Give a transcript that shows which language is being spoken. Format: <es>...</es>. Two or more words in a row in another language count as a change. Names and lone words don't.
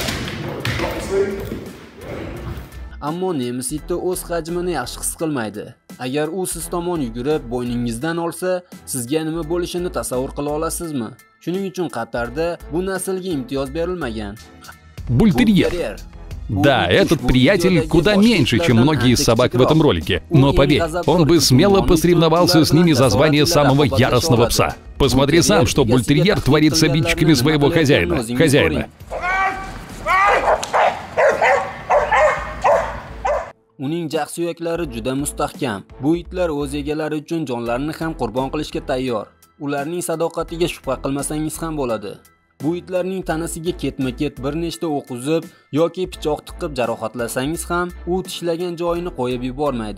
<uz>Ammo nemis iti o'z hajmini yaxshi his qilmaydi. Agar u siz tomon yugurib bo'yningizdan olsa, sizga nima bo'lishini tasavvur qila olasizmi? Shuning uchun Qatarda bu naslga imtiyoz berilmagan.</uz> <ru>Бультерьер. Да, этот приятель куда меньше, чем многие из собак в этом ролике. Но поверь, он бы смело посоревновался с ними за звание самого яростного пса. Посмотри сам, что бультерьер творит с обидчиками своего хозяина.</ru> <uz>Uning jag' suyaklari juda mustahkam. Bu itlar o'z egalari uchun jonlarini ham qurbon qilishga tayyor. Ularning sadoqatiga shubha qilmasangiz ham bo'ladi. Bu itlarning tanasiga ketma-ket bir nechta o'q uzib yoki pichoq tiqib jarohatlasangiz ham, u tishlagan joyini qo'yib yubormaydi.</uz>